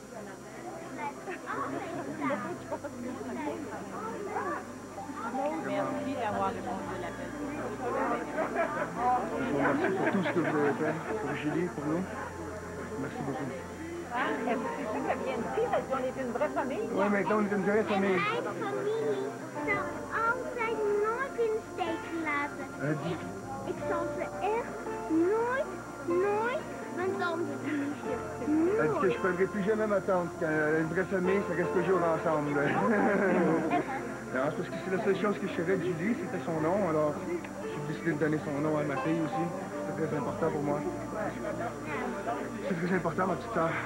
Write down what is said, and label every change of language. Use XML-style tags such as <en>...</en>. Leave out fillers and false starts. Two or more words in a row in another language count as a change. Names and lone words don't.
<fr>Merci d'avoir répondu à l'appel. Je vous remercie pour tout ce que vous avez fait, pour Julie, pour nous. Merci beaucoup. Est-ce que c'est ça qu'elle vient de dire? Est-ce qu'on est une vraie famille? Oui, maintenant on est une vraie famille.</fr> <nl>Mijn familie zal altijd nooit in de steek laten. Ik zal ze echt nooit mijn tante verliezen.</nl> <fr>Elle dit que je ne perdrai plus jamais ma tante. Une vraie famille, ça reste toujours ensemble. Non, c'est parce que c'est la seule chose que je savais de Julie, c'était son nom. Alors, j'ai décidé de donner son nom à ma fille aussi. C'est très important pour moi. C'est très important, ma petite sœur.</fr>